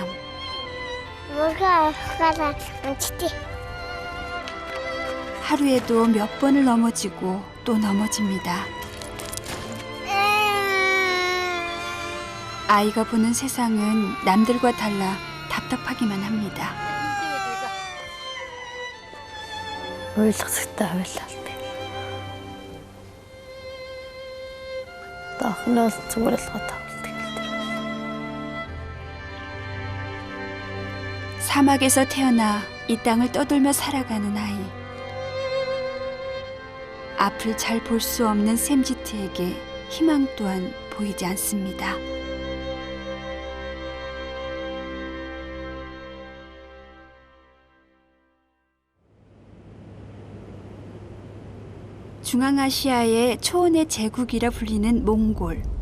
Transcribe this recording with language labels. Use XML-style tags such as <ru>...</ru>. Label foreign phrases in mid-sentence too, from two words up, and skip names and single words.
<ko>뭐가 가라 치티. 하루에도 몇 번을 넘어지고 또 넘어집니다. 아이가 보는 세상은 남들과 달라 답답하기만 합니다.</ko> <mn>ойлгостой байлаа. Тахнаас зүгээр л тавуулдаг.</mn> <ko>사막에서 태어나 이 땅을 떠돌며 살아가는 아이. 앞을 잘 볼 수 없는 샘지트에게 희망 또한 보이지 않습니다. 중앙아시아의 초원의 제국이라 불리는 몽골.</ko>